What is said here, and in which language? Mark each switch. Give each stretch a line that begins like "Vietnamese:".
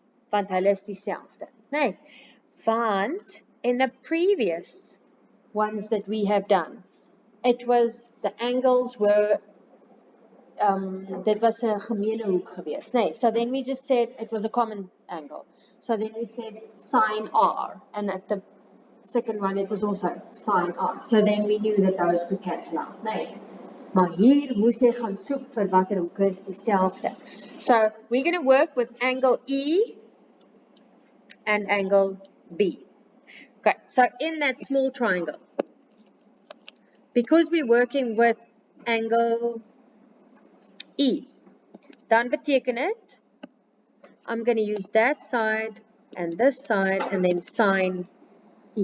Afrikaans: Want hulle is dieselfde.
English: Nee? Want in the previous ones that we have done, it was, the angles were,
Afrikaans: dit was 'n gemeene hoek geweest.
English: Nee, so then we just said it was a common angle. So then we said sine R, and at the second one it was also sine R. So then we knew that those could cancel out.
Afrikaans: Nee, maar hier moes jy gaan soek vir watter hoek is dieselfde.
English: So we're going to work with angle E and angle B. Okay, so in that small triangle, because we're working with angle E,
Afrikaans: dan beteken dit,
English: I'm going to use that side and this side and then sine E.